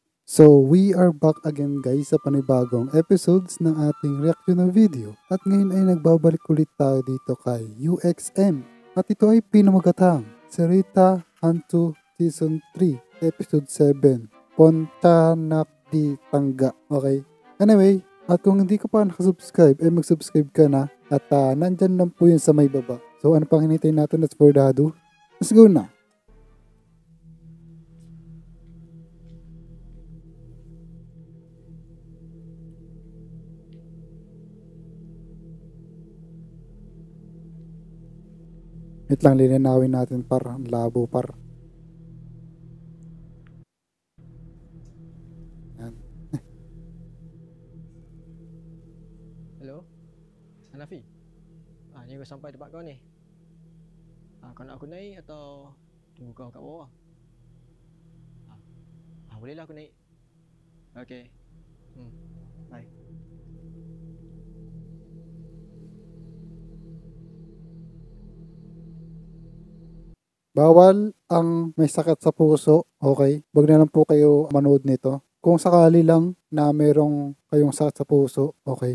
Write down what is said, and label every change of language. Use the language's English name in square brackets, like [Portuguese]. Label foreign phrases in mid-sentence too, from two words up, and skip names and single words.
[English] So, we are back again guys [Filipino] sa panibagong episodes ng ating reaction na video. At ngayon ay nagbabalik ulit tayo dito kay UXM. At ito ay pinamagatang Sarita Hantu Season 3, Episode 7, Pontianak di Tangga. Okay? Anyway, at kung hindi ka pa nakasubscribe, ay mag-subscribe ka na. At nandyan lang po yun sa may baba. So ano pang hinintay natin? [English] Let's for the ado. Let's go na! [Filipino] Wait lang, lilinawin natin par. Ang labo par. Yan. [Malay] Hello? Hanafi? Ni kau sampai tempat kau ni. Kau nak aku naik atau tunggu kau kat bawah? Bolehlah aku naik. Okay. Bye. [Filipino] Bawal ang may sakit sa puso, okay? Huwag na lang po kayo manood nito. Kung sakali lang na merong kayong sakit sa puso, okay?